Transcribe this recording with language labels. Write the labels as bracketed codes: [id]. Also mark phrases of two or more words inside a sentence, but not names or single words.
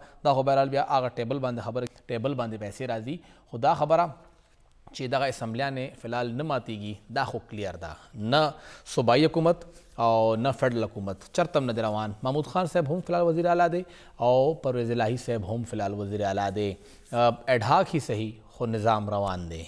[ps] دا خو بهرحال بیا هغه ټیبل باندې خبره, ټیبل باندې پیسې راځي. خو دا خبره چې دغه اسمبلیانې فلحال نه ماتیږي دا خو کلیر ده, نه صوبایي حکومت او نه فیډرل حکومت چرته هم نه دی روان. محمود خان صاحب هم فلحال وزیر اعلیٰ دی او پرویز الہی صاحب هم فلحال وزیر اعلیٰ دی. [en] ad hoc [ur] ہی صحیح [ps] خو نظام روان دی.